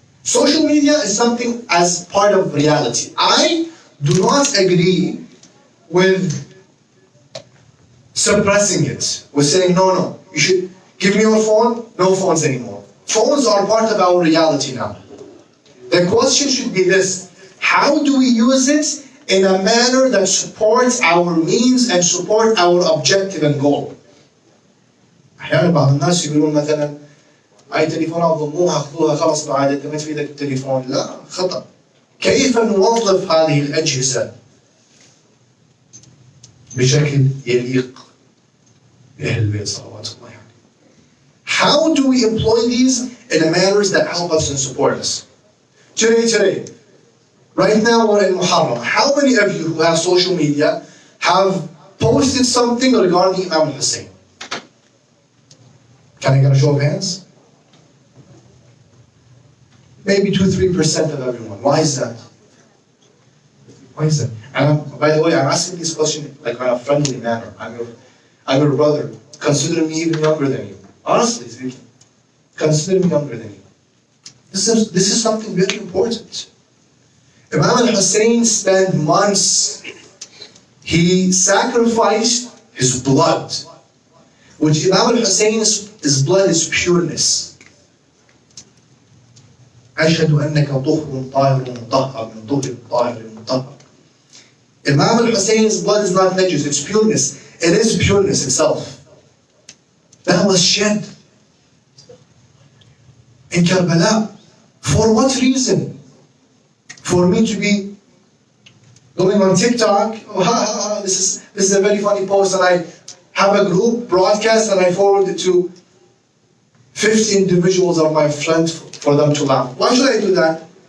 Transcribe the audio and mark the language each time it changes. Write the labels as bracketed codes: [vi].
[en] Social media is something as part of reality. I do not agree with suppressing it, with saying, no, you should give me your phone, no phones anymore. Phones are part of our reality now. The question should be this: how do we use it in a manner that supports our means and support our objective and goal? [ar] أحيانا بعض الناس يقولون مثلا أي تليفون ضموها خذوها خلاص بعد أنت ما تفيدك التليفون. لا، خطأ. كيف نوظف هذه الأجهزة بشكل يليق بأهل البيت صلوات الله عليه. [en] How do we employ these in a manners that help us and support us? Today, right now we're in Muharram. How many of you who have social media have posted something regarding Imam Hussein? Can I get a show of hands? Maybe 2-3% of everyone. Why is that? Why is that? And by the way, I'm asking this question like in a friendly manner. I'm your brother. Consider me even younger than you. Honestly speaking, consider me younger than you. This is something very important. Imam al-Hussein spent months. He sacrificed his blood, which Imam al-Hussein's blood is pureness. [ar] أشهد أنك طهر طاهر مطهر من طهر طاهر مطهر. [en] Imam al-Hussein's blood is not najis, it's pureness. It is pureness itself. That was shed in Karbala. For what reason? For me to be going on TikTok, this is a very funny post, and I have a group broadcast and I forward it to 50 individuals of my friends for them to laugh. Why should I do that?